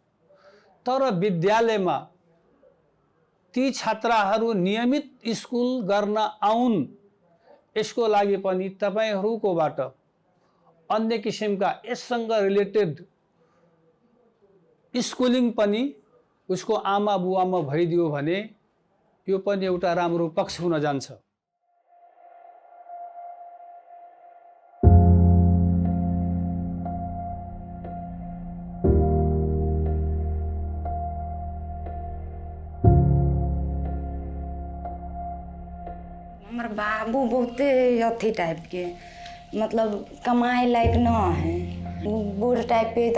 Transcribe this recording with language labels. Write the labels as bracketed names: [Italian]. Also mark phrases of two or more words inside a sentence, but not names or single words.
[Nepali] तर विद्यालयमा ती छात्राहरू नियमित स्कुल गर्न आउन्, यसको लागि पनि तपाईहरुकोबाट अन्य किसिमका यससँग [English] related schooling [Nepali] पनि उसको आमा बुवामा भइदियो भने यो पनि एउटा राम्रो पक्ष हुन जान्छ। [Bhojpuri] हमार बाबू बहुते अथी टाइप के, मतलब कमाए लायक न है, बूढ़ टाइप के।